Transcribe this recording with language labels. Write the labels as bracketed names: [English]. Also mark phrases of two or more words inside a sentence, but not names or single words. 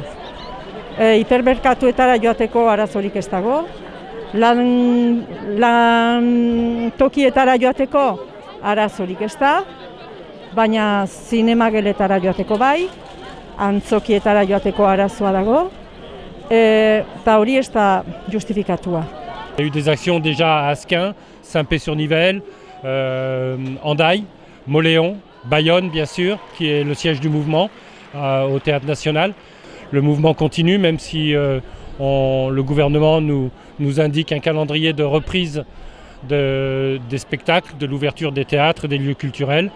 [Basque] Hipermerkatuetara joateko arazorik ez dago, lan tokietara joateko arazorik ez da, baina zinemageletara joateko bai, antzokietara joateko arazoa dago, eta hori ez da justifikatua. [French] Il y a eu des actions déjà à Asquin, Saint-Pé-sur-Nivelle, Hendaye, Mauléon, Bayonne bien sûr, qui est le siège du mouvement au Théâtre National. Le mouvement continue, même si le gouvernement nous indique un calendrier de reprise des spectacles, de l'ouverture des théâtres et des lieux culturels.